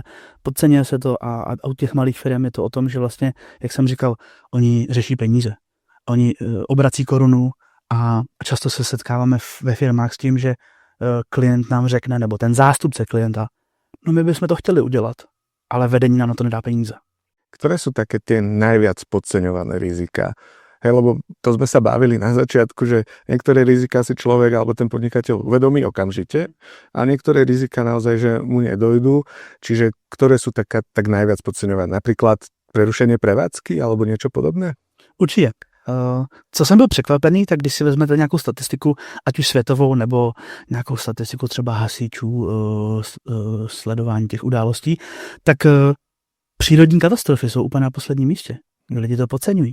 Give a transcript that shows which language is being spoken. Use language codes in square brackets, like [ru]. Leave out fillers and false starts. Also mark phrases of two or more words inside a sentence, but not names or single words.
[cs] Podceňuje se to a u těch malých firm je to o tom, že vlastně, jak jsem říkal, oni řeší peníze. Oni obrací korunu a často se setkáváme ve firmách s tím, že klient nám řekne, nebo ten zástupce klienta, no my bychom to chtěli udělat, ale vedení nám na to nedá peníze. [sk] Ktoré sú také tie najviac podceňované rizika? Hej, lebo to sme sa bavili na začiatku, že niektoré rizika si človek alebo ten podnikateľ uvedomí okamžite a niektoré rizika naozaj, že mu nedojdú. Čiže ktoré sú tak najviac podceňované? Napríklad prerušenie prevádzky alebo niečo podobné? [cs] Určitě. Co jsem byl překvapený, tak když si vezmete nějakou statistiku, ať už světovou, nebo nějakou statistiku třeba hasičů, sledování těch událostí, tak přírodní katastrofy jsou úplně na posledním místě. Lidi to podceňují.